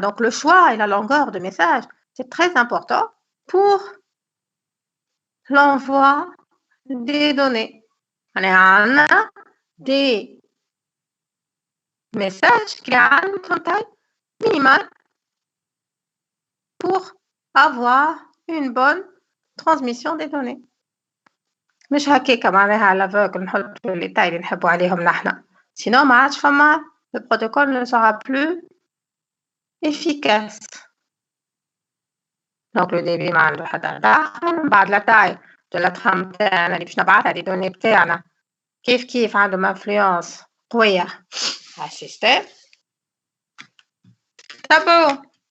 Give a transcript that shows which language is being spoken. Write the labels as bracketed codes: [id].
[fr] Donc, le choix et la longueur de message, c'est très important pour l'envoi des données. On a des messages qui ont une taille minimale pour avoir une bonne transmission des données. [ar] مش هكاكا معناها على l'aveugle نحطوا [fr] les tailles [ar] اللي نحبوا عليهم نحنا. [fr] Sinon [ar] ما عادش فما [fr] le protocole ne sera plus efficace. Donc le débit [ar] ما عنده حتى داخل بعد [fr] la taille de la trame [ar] بتاعنا اللي باش نبعثها [fr] les données [ar] بتاعنا كيف عندهم influence قوية على السيستم. Tabo.